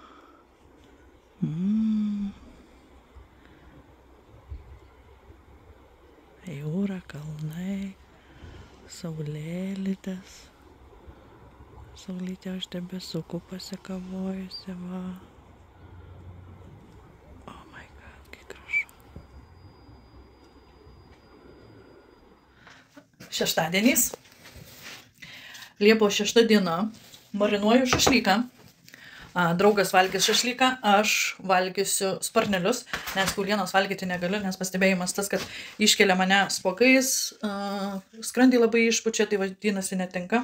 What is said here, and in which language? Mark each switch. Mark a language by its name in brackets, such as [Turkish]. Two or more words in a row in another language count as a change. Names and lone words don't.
[Lithuanian] Jūra, kalnai, saulėlytės. Saulytė už debesukų pasikavojusi, va. [English] Oh my god, [Lithuanian] kaip gražu. Šeštadienis. Liepos 6 diena. Marinuoju šašlyką. Draugas valgys šašlyką, aš valgysiu sparnelius, nes kiaulienos valgyti negaliu, nes pastebėjimas tas, kad iškelia mane spokais, skrandį labai išpučia, tai vadinasi netinka.